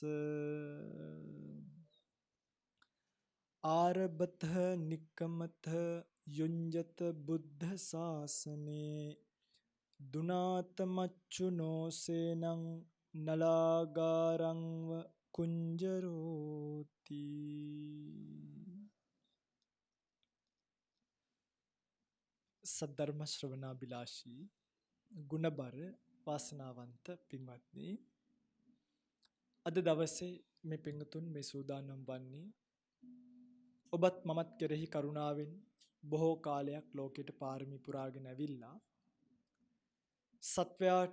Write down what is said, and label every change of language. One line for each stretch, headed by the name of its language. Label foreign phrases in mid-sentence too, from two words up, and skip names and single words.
Pali: ආරබත නික්කමත යුඤ්ජත බුද්ධ ශාසනේ දුනාත මච්චුනෝ සේනං නලාගාරංව කුංජරෝති.
Sinhala: සද්ධර්ම ශ්‍රවණාබිලාෂී ගුණබර වාසනාවන්ත පින්වත්නි, අද දවසේ මේ පින්තුන් මේ සූදානම් වන්නේ ඔබත් මමත් කෙරෙහි කරුණාවෙන් බොහෝ කාලයක් ලෝකෙට පාරමී පුරාගෙන ඇවිල්ලා සත්වයාට